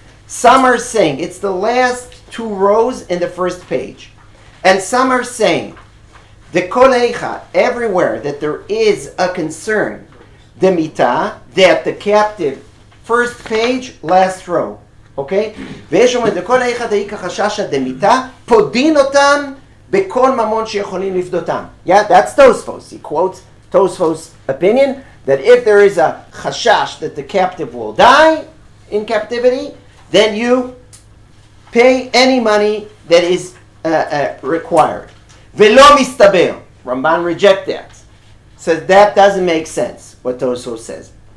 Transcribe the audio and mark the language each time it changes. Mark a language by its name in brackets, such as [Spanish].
[English] Some are saying, it's the last two rows in the first page. And some are saying, [Hebrew] Dekol Heicha, [English] everywhere that there is a concern, Demita, that the captive, first page, last row. Okay? [Hebrew] ויש אומר, דכל איכה דאיקה חששה דמיתה, פודין אותם בכל ממון שיכולים לפדותם. [English] Yeah, that's Tosfos. He quotes Tosfos' opinion that if there is a chashash that the captive will die in captivity, then you pay any money that is required. [Hebrew] ולא מסתבר. [English] Ramban reject that. Says that doesn't make sense, what Tosfos says.